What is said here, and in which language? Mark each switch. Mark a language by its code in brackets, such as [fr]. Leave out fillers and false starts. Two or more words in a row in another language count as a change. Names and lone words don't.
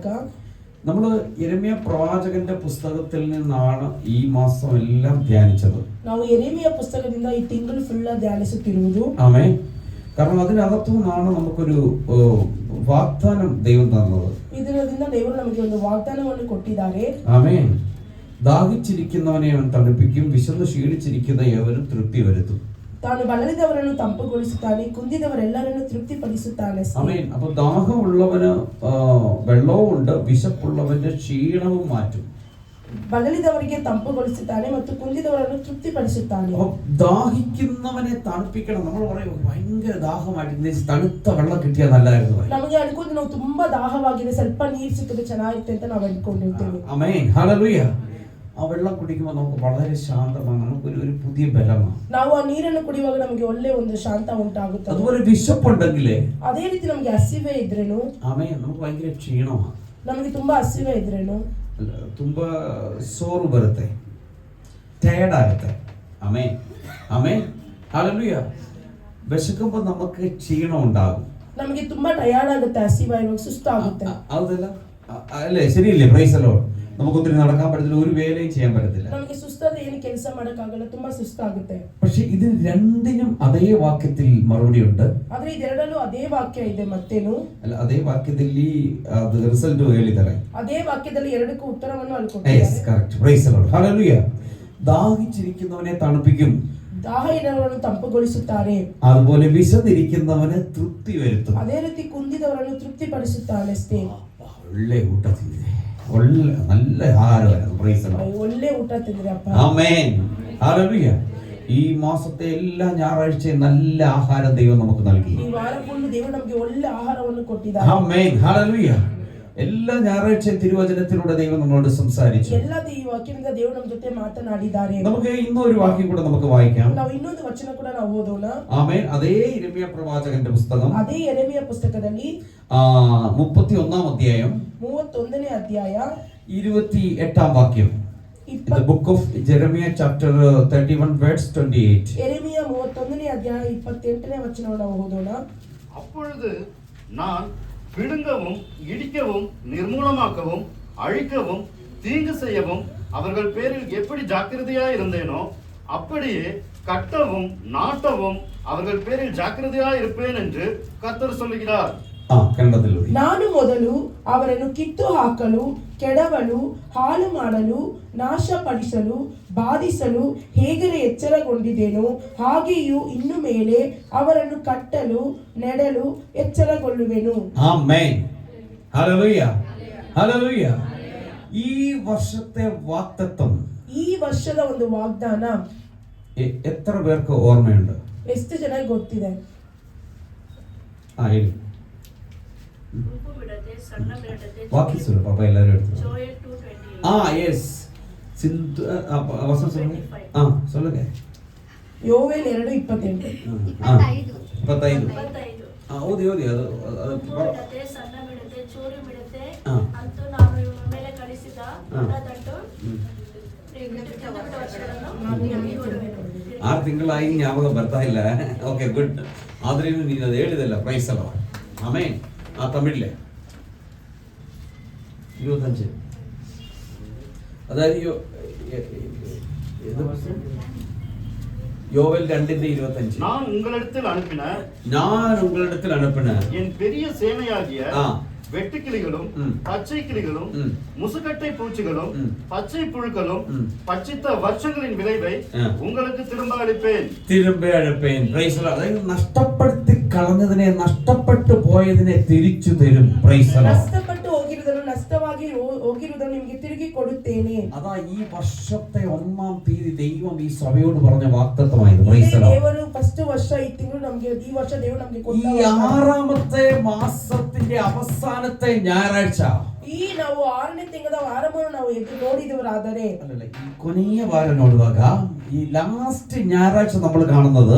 [ml] നമ്മൾ യെരമ്യ പ്രവാചകന്റെ പുസ്തകത്തിൽ നിന്നാണ് ഈ മാസം എല്ലാം ധ്യാനിച്ചത്. [kn] ನಾವು ಯೆರೆಮೀಯ ಪುಸ್ತಕದಿಂದ ಈ ತಿಂಗಳು ಫುಲ್ ಧ್ಯಾನಿಸುತ್ತಿರುವುದು. [ml] ആമേൻ. കാരണം അതിനകത്തു നിന്നാണ് നമുക്കൊരു വാഗ്ദാനം ദൈവം തന്നത്. [kn] ಇದರಿಂದ ದೇವರು ನಮಗೆ ಒಂದು ವಾಗ್ದಾನವನ್ನು ಕೊಟ್ಟಿದ್ದಾರೆ. [ml] ആമേൻ. ദാഹിച്ചിരിക്കുന്നവനെ അവൻ തണുപ്പിക്കും, വിശന്ന് ക്ഷീണിച്ചിരിക്കുന്ന ഏവരും തൃപ്തി വരുത്തും. [kn] ತಾನು ಬಳಲಿದವರನ್ನು ತಂಪುಗೊಳಿಸುತ್ತಾನೆ, ಕುಂದಿದವರೆಲ್ಲರನ್ನು ತೃಪ್ತಿಪಡಿಸುತ್ತಾನೆ. [ml] ആമേൻ. അപ്പോൾ ദാഹമുള്ളവന് വെള്ളവും ഉണ്ട്, വിശപ്പുള്ളവന്റെ ക്ഷീണവും മാറ്റും. [kn] ಬಳಲಿದವರಿಗೆ ತಂಪುಗೊಳಿಸುತ್ತಾನೆ ಮತ್ತು ಕುಂದಿದವರನ್ನು ತೃಪ್ತಿಪಡಿಸುತ್ತಾನೆ. [ml] ദാഹിക്കുന്നവനെ തണുപ്പിക്കണം. നമ്മൾ പറയും ഭയങ്കര ദാഹമായിട്ട് തണുത്ത വെള്ളം കിട്ടിയാൽ നല്ലതായിരുന്നു. [kn] ನಮಗೆ ಅನ್ಕೊಂಡು ನಾವು ತುಂಬಾ ದಾಹವಾಗಿದೆ, ಸ್ವಲ್ಪ ನೀರು ಸಿಕ್ಕಿದ್ರೆ ಚೆನ್ನಾಗಿರುತ್ತೆ ಅಂತ ನಾವು ಅನ್ಕೊಂಡಿರ್ತೇವೆ. [ml] ആമേൻ. ഹല്ലേലൂയ. ആ വെള്ളം കുടിക്കുമ്പോൾ നമുക്ക് വളരെ ശാന്തമാണ്, നമുക്കൊരു പുതിയ ബലമാണ്. [kn] ನಾವು ಆ ನೀರನ್ನು ಕುಡಿಯುವಾಗ ನಮಗೆ ಒಳ್ಳೆ ಒಂದು ಶಾಂತ ಉಂಟಾಗುತ್ತೆ. [ml] അതുപോലെ വിശപ്പുണ്ടെങ്കിലേ, [kn] ಅದೇ ರೀತಿ ನಮಗೆ ಹಸಿವೆ ಇದ್ರೇನು, [ml] ആമേൻ, നമുക്ക് ഭയങ്കര ക്ഷീണമാണ്. [kn] ನಮಗೆ ತುಂಬಾ ಹಸಿವೆ ಇದ್ರೇನು, ತುಂಬಾ ಸೋರು ಬರುತ್ತೆ, ಟಯರ್ಡ್ ಆಗುತ್ತೆ. ಆಮೇನ್ ಆಮೇನ್ ಹല്ലേലൂയ. [ml] വിശക്കുമ്പോൾ നമുക്ക് ക്ഷീണം ഉണ്ടാകും, [kn] ನಮಗೆ ತುಂಬಾ ಟಯರ್ಡ್ ಆಗುತ್ತೆ, ಹಸಿವೆ ಇವಾಗ ಸುಸ್ತಾಗುತ್ತೆ. ಹೌದಲ್ಲ? ಅല്ലേ? [ml] ശരിയല്ലേ? [en] praise the Lord. [ml] നമുക്ക് ഒത്തിരി നടക്കാൻ പറ്റത്തില്ല, ഒരു വേലയും ചെയ്യാൻ പറ്റത്തില്ല, [kn] ನಮಗೆ ಸುಸ್ತಾದ್ರೆ ಏನು ಕೆಲಸ ಮಾಡಕ್ಕಾಗಲ್ಲ, ತುಂಬಾ ಸುಸ್ತಾಗುತ್ತೆ. [ml] പക്ഷെ ഇതിന് രണ്ടിനും അതേ വാക്യത്തിൽ മറുപടി ഉണ്ട്. [kn] ಆದ್ರೆ ಇದೆರಡಲ್ಲೂ ಅದೇ ವಾಕ್ಯ ಇದೆ. ಮತ್ತೇನು? ಅಲ್ಲ, ಅದೇ ವಾಕ್ಯದಲ್ಲಿ ಅದು ರಿಸಲ್ಟ್ ಹೇಳಿದ್ದಾರೆ. ಅದೇ ವಾಕ್ಯದಲ್ಲಿ ಎರಡಕ್ಕೂ ಉತ್ತರವನ್ನು ಅಲ್ಲಿ [en] yes [kn] ಕೊಟ್ಟಿದ್ದಾರೆ. [en] correct. praise the lord. [ml] hallelujah. ദാഹിച്ചിരിക്കുന്നവനെ തണുപ്പിക്കും, [kn] ದಾಹ ಇರುವವರನ್ನು ತಂಪುಗೊಳಿಸುತ್ತಾರೆ, [ml] അതുപോലെ വിശന്നിരിക്കുന്നവനെ തൃപ്തി വരുത്തും. [kn] ಅದೇ ರೀತಿ ಕುಂದಿದವರನ್ನು ತೃಪ್ತಿಪಡಿಸುತ್ತಾನೆ. ಒಳ್ಳೆ ಊಟ ತಿಂದಿದೆ, ಒಳ್ಳೆ [ml] നല്ല ആഹാരമായിരുന്നു. [en] praise the Lord. [kn] ಒಳ್ಳೆ ಊಟ ತಿಂದ್ರಿ ಅಪ್ಪ. [ml] ആമേൻ. ഹല്ലേലൂയ. ഈ മാസത്തെ എല്ലാ ഞായറാഴ്ചയും നല്ല ആഹാരം ദൈവം നമുക്ക് നൽകി. [kn] ಈ ವಾರ ಫುಲ್ ದೇವರು ನಮಗೆ ಒಳ್ಳೆ ಆಹಾರವನ್ನು ಕೊಟ್ಟಿದ್ದಾರೆ. [ml] ആമേൻ. ഹല്ലേലൂയ. എല്ലാ ഞായറാഴ്ചയും തിരുവചനത്തിലൂടെ ദൈവം നമ്മളോട് സംസാരിച്ചു. [kn] എല്ലാ ಈ ವಾಕ್ಯದಿಂದ ದೇವರು ನಮ್ಮ ಜೊತೆ ಮಾತನಾಡಿದ್ದಾರೆ. [ml] നമുക്ക് ഇന്നൊരു വാക്യം കൂടെ നമുക്ക് വായിക്കാം. [kn] ನಾವು ಇನ್ನೊಂದು ವಚನ ಕೂಡ ನಾವು ಓದೋಣ. [ml] ആമേൻ. അതേ യെരമ്യ പ്രവാചകന്റെ പുസ്തകം, [kn] ಅದೇ ಯೆರೆಮೀಯ ಪುಸ್ತಕದಲ್ಲಿ [ml] 31 അധ്യായം [kn] 31ನೇ ಅಧ್ಯಾಯ [ml] 28 വാക്യം. [en] The book of Jeremiah chapter 31 verse 28. [kn] ಯೆರೆಮೀಯ 31ನೇ ಅಧ್ಯಾಯ 28ನೇ ವಚನವನ್ನು ನಾವು ಓದೋಣ. [ta] அப்பொழுது நான் பிடுங்கவும் இடிக்கவும் நிர்மூலமாக்கவும் அழிக்கவும் தீங்கு செய்யவும் அவர்கள் பேரில் எப்படி ஜாக்கிரதையா இருந்தேனோ அப்படியே கட்டவும் நாட்டவும் அவர்கள் பேரில் ஜாக்கிரதையா இருப்பேன் என்று கர்த்தர் சொல்லுகிறார். [kn] ನಾನು ಮೊದಲು ಅವರನ್ನು ಕಿತ್ತು ಹಾಕಲು, ಕೆಡವಲು, ಹಾಳು ಮಾಡಲು, ನಾಶಪಡಿಸಲು, ಬಾಧಿಸಲು ಹೇಗೆ ಎಚ್ಚರಗೊಂಡಿದ್ದೇನೋ ಹಾಗೆಯೂ ಇನ್ನು ಮೇಲೆ ಅವರನ್ನು ಕಟ್ಟಲು, ನೆಡಲು ಎಚ್ಚರಗೊಳ್ಳುವೆನು. ಆಮೆನ್. [ml] ഹല്ലേലൂയ. ഹല്ലേലൂയ. ഈ വർഷത്തെ വാഗ്ദത്തം, [kn] ಈ ವರ್ಷದ ಒಂದು ವಾಗ್ದಾನ [ml] എത്ര പേർക്ക് ഓർമ്മയുണ്ട്? [kn] ಎಷ್ಟು ಜನಕ್ಕೆ ಗೊತ್ತಿದೆ? ಹೇಳಿ. ವಾಕ್ಯ ಸುಲಭ, ಪಾಪ ಎಲ್ಲರೂ ಹೇಳ್ತಾರೆ. yes. ವಸಂತ சொல்லுங்க. ಯೋವೇಲ್ 2:28. 25. ಓದಿ ಅದು ಆರು ತಿಂಗಳಾಗಿ ಜ್ಞಾಪಕ ಬರ್ತಾ ಇಲ್ಲ. ಓಕೆ, ಗುಡ್. ಆದ್ರೆ ನೀನು ಅದು ಹೇಳಿದಲ್ಲ, ಪ್ರೈಸ್ ಅಲ್ಲ. ಆಮೇನ್. [ml] തമിഴിലെ 25, അതായത് யோவேல் 2:25. [ta] நான் உங்களிடத்தில் அனுப்பின என் பெரிய சேனையாகிய வெட்டுக்கிளிகளும் பச்சை கிளிகளும் முசுக்கட்டை பூச்சிகளும் பச்சை புழுக்களும் பச்சித்த வருஷங்களின் விளைவை உங்களுக்கு திரும்ப அளிப்பேன். [en] praise the Lord. [ml] അതായത് നഷ്ടപ്പെടുത്തി കളഞ്ഞതിനെ, നഷ്ടപ്പെട്ടു പോയതിനെ തിരിച്ചു തരും. [en] praise the Lord. [kn] ನಷ್ಟಪಟ್ಟು ಹೋಗಿರುವುದನ್ನು, ನಷ್ಟವಾಗಿ ಹೋಗಿರುವುದನ್ನು ನಿಮಗೆ ತಿರುಗಿ ಕೊಡುತ್ತೇನೆ. [ml] അതാ ഈ വർഷത്തെ 1-ാം തീയതി ദൈവം ഈ സഭയോട് പറഞ്ഞ വാഗ്ദത്തമായത്. [en] praise the Lord. [kn] ದೇವರು ಫಸ್ಟ್ ವರ್ಷ ಈ ತಿಂಗಳು ನಮಗೆ, ಈ ವರ್ಷ ದೇವರು ನಮಗೆ ಕೊಟ್ಟ [ml] ഈ 6ാമത്തെ മാസത്തിന്റെ അവസാനത്തെ ഞായറാഴ്ച, [kn] ಈ ನಾವು 6ನೇ ತಿಂಗಳ ಆರಂಭವನ್ನು ನಾವು ಎದುರು ನೋಡಿದವರಾದರೆ, [ml] അല്ലല്ല, ഈ കൊനിയ വാരം നോಡುವಾಗ ഈ ലാസ്റ്റ് ഞായറാഴ്ച നമ്മൾ കാണുന്നത്,